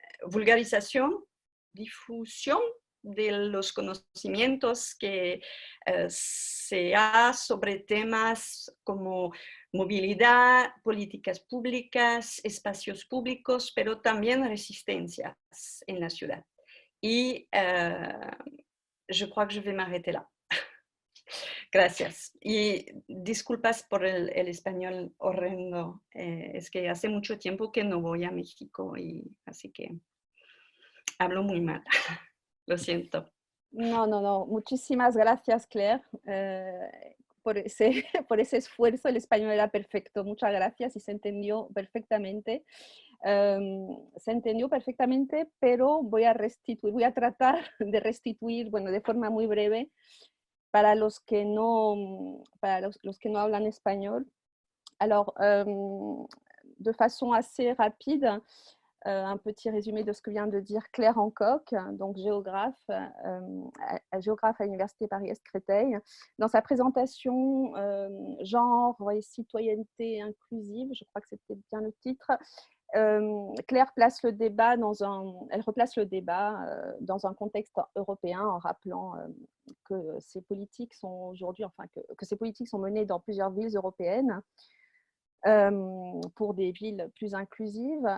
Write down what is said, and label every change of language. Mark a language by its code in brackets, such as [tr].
[es] vulgarización, difusión de los conocimientos que se ha sobre temas como movilidad, políticas públicas, espacios públicos, pero también resistencias en la ciudad. [fr] Y je crois que je vais m'arrêter là. [es] Gracias. Y disculpas por el español horrendo. Es que hace mucho tiempo que no voy a México y así que hablo muy mal. Lo siento. No, no, no. Muchísimas gracias, Claire, por ese, por ese esfuerzo. El español era perfecto. Muchas gracias y se entendió perfectamente. Se entendió perfectamente, pero voy a tratar de restituir, bueno, de forma muy breve, para los que no hablan espagnol. [fr] Alors, de façon assez rapide, un petit résumé de ce que vient de dire Claire Hancock, donc géographe à l'Université Paris-Est Créteil. Dans sa présentation genre et citoyenneté inclusive, je crois que c'était bien le titre, Claire place le débat elle replace le débat dans un contexte européen en rappelant que ces politiques sont aujourd'hui, enfin que ces politiques sont menées dans plusieurs villes européennes pour des villes plus inclusives.